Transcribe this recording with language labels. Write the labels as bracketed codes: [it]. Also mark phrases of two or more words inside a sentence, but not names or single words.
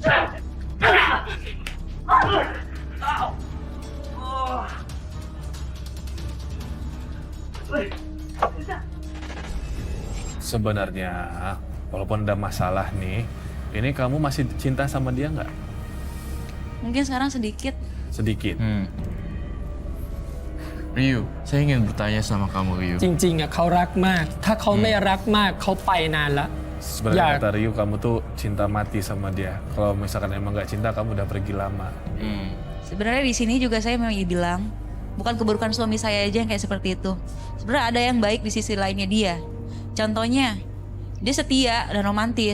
[id] Sebenarnya, walaupun ada masalah nih, ini kamu masih cinta sama dia nggak? Mungkin sekarang sedikit. Sedikit. Ryu, saya ingin bertanya sama kamu, Ryu. [th] จริงๆอ่ะเขารักมาก ถ้าเขาไม่รักมากเขาไปนานละ [id] Sebenarnya Ya. kata Ryu, kamu tuh cinta mati sama dia. Kalau misalkan emang nggak cinta, kamu udah pergi lama. Sebenarnya di sini juga saya memang bilang, bukan keburukan suami saya aja yang kayak seperti itu. Sebenarnya ada yang baik di sisi lainnya dia. Contohnya, dia setia dan romantis.